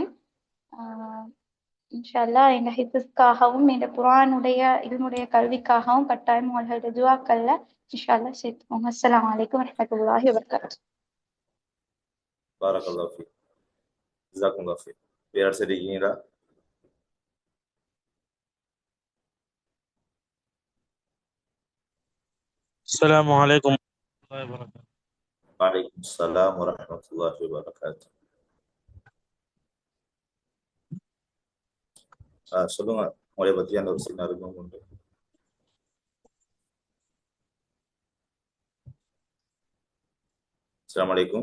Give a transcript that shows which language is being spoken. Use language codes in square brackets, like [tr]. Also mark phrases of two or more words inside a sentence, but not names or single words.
[ar] إن شاء الله [ta] எங்க ஹிஃபிஸ்க்காகவும் இந்த குர்ஆனுடைய இல்முடைய கல்விக்காகவும் கட்டாயம் உங்களுடைய துஆக்கள்ல [ar] إن شاء الله [ta] சேர்த்துக்கோங்க. [ar] السلام عليكم ورحمة الله وبركاته. بارك الله فيك. جزاكم الله فيك. [ta] யார் சரி இருக்கீங்களா? [ar] السلام عليكم ورحمة الله وبركاته. وعليكم السلام ورحمة الله وبركاته. [ta] சொல்லுங்க, உங்களை பற்றியான ஒரு சின்ன அறிமுகம் உண்டு. [ar] السلام عليكم.